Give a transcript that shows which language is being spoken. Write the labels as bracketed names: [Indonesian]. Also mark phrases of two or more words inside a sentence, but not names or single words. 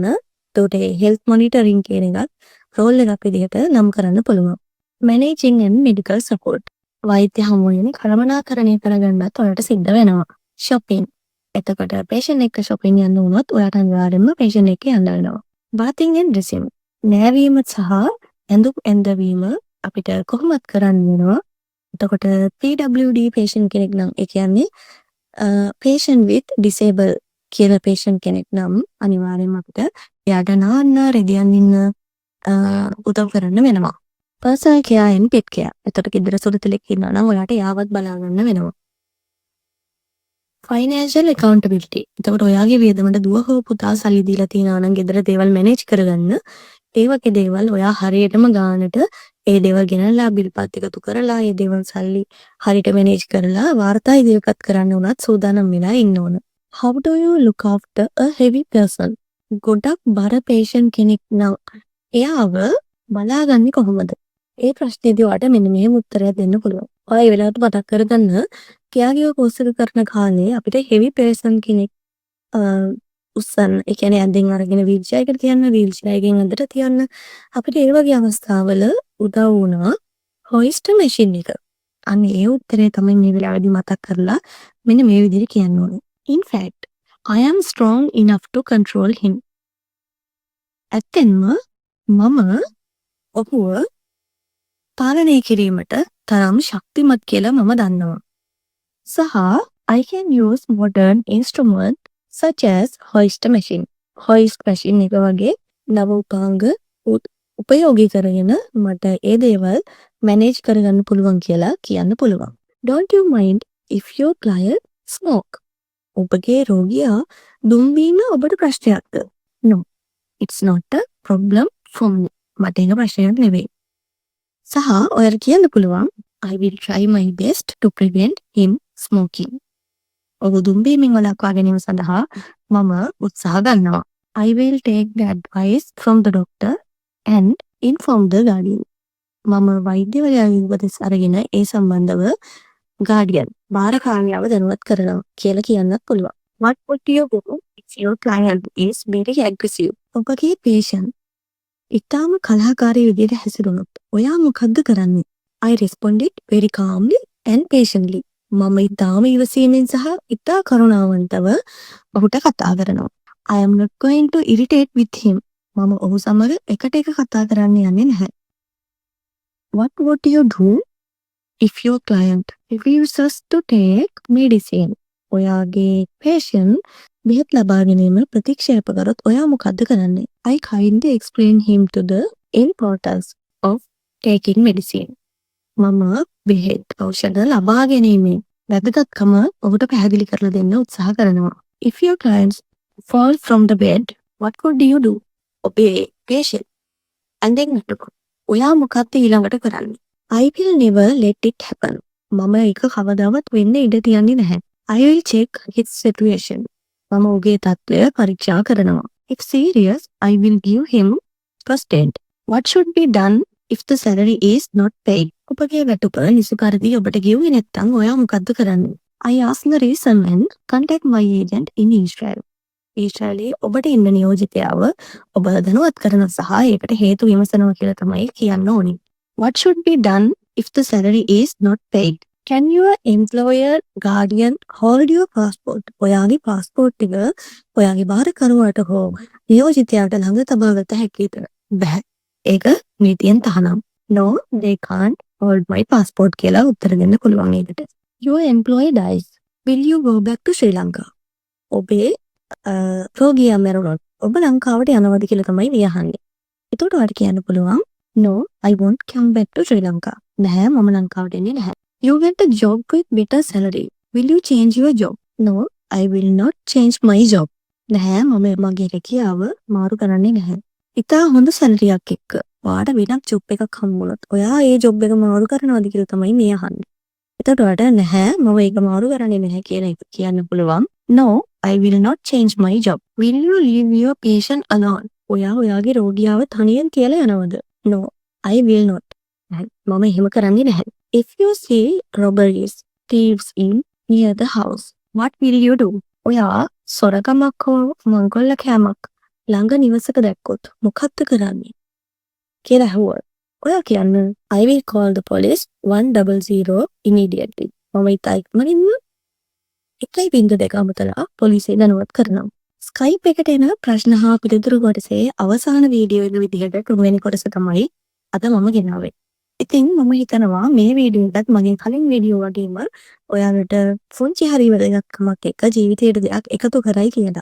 [Sinhala] එතකොට [English] health monitoring [Sinhala] කියන එකත් රෝල් එකක් විදිහට නම් කරන්න පුළුවන්. [English] managing and medical support. [Sinhala] වෛද්‍ය හමුවෙන් කළමනාකරණය කරගන්නත් ඔයාලට සිද්ධ වෙනවා. shopping. එතකොට patient එක්ක shopping යන්න වුණොත් ඔයාට අනිවාර්යෙන්ම patient එක්ක යන්න වෙනවා. [English] bathing and dressing. [Sinhala] නෑවීම සහ ඇඳවීම අපිට කොහොමත් කරන්න වෙනවා. එතකොට PWD patient කෙනෙක් නම් ඒ කියන්නේ [English] patient with disable [Sinhala] කියලා patient කෙනෙක් නම් අනිවාර්යෙන්ම අපිට එයාට නාන්න රෙදි අඳින්න උදව් කරන්න වෙනවා. [English] personal care and pet care. [Sinhala] එතකොට ගෙදර සුරතලෙක් ඉන්නවා නම් ඔයාට යාවත් බලා ගන්න වෙනවා. [English] financial accountability. [Sinhala] එතකොට ඔයාගේ වියදමට දුව හෝ පුතා සල්ලි දීලා තියනවා නම් ගෙදර දේවල් මැනේජ් කරගන්න ඒ වගේ දේවල් ඔයා හරියටම ගානට ඒ දේවල් ගෙනල්ලා බිල් පත් එකතු කරලා ඒ දේවල් සල්ලි හරියට මැනේජ් කරලා වාර්තා ඉදිරිපත් කරන්න උනත් සූදානම් වෙලා ඉන්න ඕන. [English] How do you look after a heavy person? [Sinhala] ගොඩක් බර patient කෙනෙක් නම් එයාව බලාගන්නේ කොහොමද? ඒ ප්‍රශ්නේදී ඔයාට මෙන්න මෙහෙම උත්තරයක් දෙන්න පුළුවන්. ඔයා ඒ වෙලාවට මතක් කරගන්න කියාගේ කෝස් එක කරන කාලේ අපිට [English] heavy person [Sinhala] කෙනෙක් උස්සන්න ඒ කියන්නේ ඇඳෙන් අරගෙන [English] wheel chair [Sinhala] එකට තියන්න [English] wheel chair [Sinhala] එකෙන් ඇඳට තියන්න අපිට ඒ වගේ අවස්ථාවල උදව් වුණා [English] hoist machine [Sinhala] එක. අන්න ඒ උත්තරේ තමයි මේ වෙලාවේදී මතක් කරලා මෙන්න මේ විදිහට කියන්න ඕනේ. [English] In fact, I am strong enough to control him. [Sinhala] ඇත්තෙන්ම මම ඔහුව පාලනය කිරීමට තරම් ශක්තිමත් කියලා මම දන්නවා. [English] සහ I can use modern instrument such as hoist machine. hoist machine [Sinhala] එක වගේ නව උපාංග උපයෝගී කරගෙන මට ඒ දේවල් මැනේජ් කරගන්න පුළුවන් කියලා කියන්න පුළුවන්. [English] Don't you mind if your client smoke? [Sinhala] ඔබගේ රෝගියා දුම් බීම ඔබට ප්‍රශ්නයක්ද? [English] No, it's not a problem for me. [Sinhala] මට ඒක ප්‍රශ්නයක් නෙවෙයි. සහ ඔයාලට කියන්න පුළුවන් [English] I will try my best to prevent him smoking. [Sinhala] ඔබ දුම් බීමෙන් වළක්වා ගැනීම සඳහා මම උත්සාහ ගන්නවා. [English] I will take the advice from the doctor and inform the guardian. [Sinhala] මම වෛද්‍යවරයාගේ උපදෙස් අරගෙන ඒ සම්බන්ධව guardian භාරකාමියාව දැනුවත් කරනවා කියලා කියන්නත් පුළුවන්. [English] What would you do if your client is very aggressive? [Sinhala] ඔබගේ patient ඉතාම කලහකාරී විදිහට හැසිරුණොත් ඔයා මොකද්ද කරන්නේ? [English] I responded very calmly and patiently. [Sinhala] මම ඉතාම ඉවසීමෙන් සහ ඉතා කරුණාවන්තව ඔහුට කතා කරනවා. [English] I am not going to irritate with him. [Sinhala] මම ඔහු සමග එකට එක කතා කරන්න යන්නේ නැහැ. [English] What would you do if your client refuses to take medicine? [Sinhala] ඔයාගේ patient බෙහෙත් ලබා ගැනීම ප්‍රතික්ෂේප කරොත් ඔයා මොකද්ද කරන්නේ? [English] I kindly explain him to the importance of taking medicine. [Sinhala] මම බෙහෙත් ඖෂධ ලබා ගැනීමේ වැදගත්කම ඔබට පැහැදිලි කරලා දෙන්න උත්සාහ කරනවා. [English] If your clients fall from the bed, what could you do? [Sinhala] ඔබේ patient ඇඳෙන් වැටුණොත් ඔයා මොකක්ද ඊළඟට කරන්නේ? [English] I will never let it happen. [Sinhala] මම ඒක කවදාවත් වෙන්න ඉඩ තියන්නේ නැහැ. [English] I will check his situation. [Sinhala] මම ඔහුගේ තත්ත්වය පරීක්ෂා කරනවා. [English] If serious, I will give him first aid. What should be done if the salary is not paid? [Sinhala] ඔබගේ වැටුප නිසි පරිදි ඔබට ගෙවුවේ නැත්නම් ඔයා මොකද්ද කරන්නේ? [English] I ask the reason and contact my agent in Israel. [Sinhala] ඊශ්‍රායලයේ ඔබට ඉන්න නියෝජිතයාව ඔබ දැනුවත් කරන සහ ඒකට හේතු විමසනවා කියලා තමයි කියන්න ඕනේ. [English] What should be done if the salary is not paid? Can your employer guardian hold your passport? [Sinhala] ඔයාගේ passport එක ඔයාගේ භාරකරුවාට හෝ නියෝජිතයාට ළඟ තබා ගත හැකිද? බැහැ. ඒක නීතියෙන් තහනම්. [English] No, they can't hold my passport [Sinhala] කියලා උත්තර දෙන්න පුළුවන් ඒකට. [English] Your employee dies. Will you go back to Sri Lanka? [Sinhala] ඔබේ රෝගියා මැරුණොත් ඔබ ලංකාවට යනවද කියලා තමයි මේ අහන්නේ. එතකොට ඔයාලට කියන්න පුළුවන් [English] no I won't come back to Sri Lanka. [Sinhala] නැහැ මම ලංකාවට එන්නේ නැහැ. [English] You get a job with better salary. Will you change your job? No I will not change my job. [Sinhala] නැහැ මම මගේ රැකියාව මාරු කරන්නේ නැහැ. ඉතා හොඳ සැලරියක් එක්ක ඔයාට වෙනත් ජොබ් එකක් හම්බුනොත් ඔයා ඒ ජොබ් එක මාරු කරනවද කියලා තමයි මේ අහන්නේ. එතකොට ඔයාට නැහැ මම ඒක මාරු කරන්නේ නැහැ කියලා කියන්න පුළුවන්. [English] No I will not change my job. Will you leave your patient alone? [Sinhala] ඔයා ඔයාගේ රෝගියාව තනියෙන් කියලා යනවද? [English] No I will not. [Sinhala] මම එහෙම කරන්නේ නැහැ. [English] If you see robberies, thieves in near the house, what will you do? [Sinhala] ඔයා සොරකමක් හෝ මංකොල්ල කෑමක් ළඟ නිවසක දැක්කොත් මොකක්ද කරන්නේ කියලා ඇහුවොත් ඔයා කියන්න [English] I will call the police 100 immediately. [Sinhala] මම ඉක්මනින්ම 102 අමතලා පොලිසිය දැනුවත් කරනවා. Skype එකට එන ප්‍රශ්න හා පිළිතුරු කොටසේ අවසාන වීඩියෝ එක විදිහට තුන්වෙනි කොටස තමයි අද මම ගෙනාවේ. ඉතින් මම හිතනවා මේ වීඩියෝ එකත් මගේ කලින් වීඩියෝ වගේම ඔයාලට පුංචි හරි වැදගත්කමක් එක්ක ජීවිතේට දෙයක් එකතු කරයි කියලා.